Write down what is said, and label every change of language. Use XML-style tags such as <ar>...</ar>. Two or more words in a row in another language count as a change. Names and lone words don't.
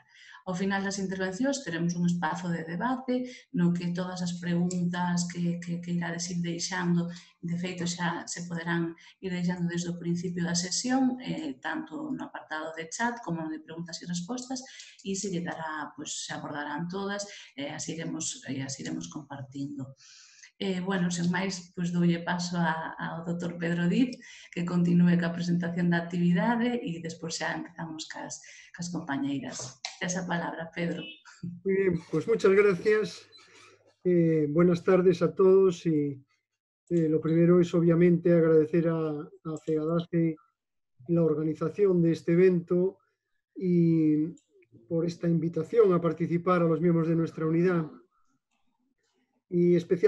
<gl>Ao final das intervencións teremos un espazo de debate no que todas as preguntas que irades ir deixando, de feito xa se poderán ir deixando desde o principio da sesión, tanto no apartado de chat como no de preguntas e respostas, e se lle dará, pois se abordarán todas e as iremos compartindo. Bueno, sen máis, pois doulle paso ao Dr. Pedro Diz, que continúe ca presentación da actividade e despois xa empezamos cas compañeiras. Tes a palabra, Pedro.</gl> <es>Muy bien, pues muchas gracias. Buenas tardes a todos y lo primero es obviamente agradecer a FEGADACE la organización de este evento y por esta invitación a participar a los miembros de nuestra unidad.</es>